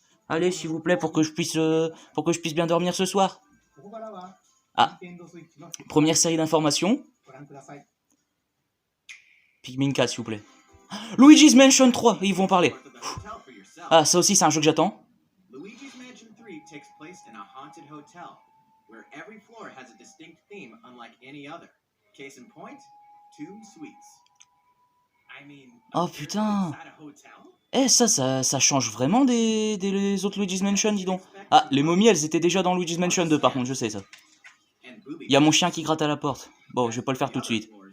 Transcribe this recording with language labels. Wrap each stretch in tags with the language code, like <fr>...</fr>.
<fr>Allez, s'il vous plaît, pour que je puisse bien dormir ce soir. Ah, première série d'informations. Pikmin 4, s'il vous plaît. Luigi's Mansion 3, ils vont parler. Ah, ça aussi, c'est un jeu que j'attends.</fr> <en>Luigi's Mansion 3 takes place in a haunted hotel, where every floor has a distinct theme unlike any other. Case in point, Tomb Sweets.</en> <fr>Oh putain. Eh, ça change vraiment des autres Luigi's Mansion, dis donc. Ah, les momies, elles étaient déjà dans Luigi's Mansion 2, par contre, je sais ça. Il y a mon chien qui gratte à la porte. Bon, je vais pas le faire tout de suite.</fr>